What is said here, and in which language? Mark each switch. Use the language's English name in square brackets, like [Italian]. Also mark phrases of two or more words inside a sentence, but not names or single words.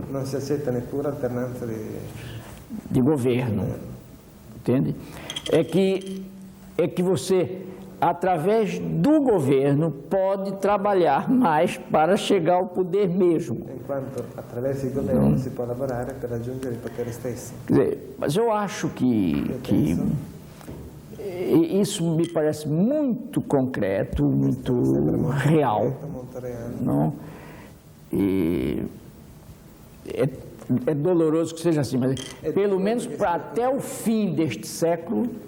[Portuguese] Não se aceita neppure a alternância de governo. Entende? É que você, através do governo, pode trabalhar mais para chegar ao poder mesmo. Enquanto através do governo se pode trabalhar para [Italian] raggiungere il potere stesso. [Portuguese] Quer dizer, mas eu acho que isso me parece muito concreto, muito real. Não? E é doloroso que seja assim, mas pelo menos até o fim deste século,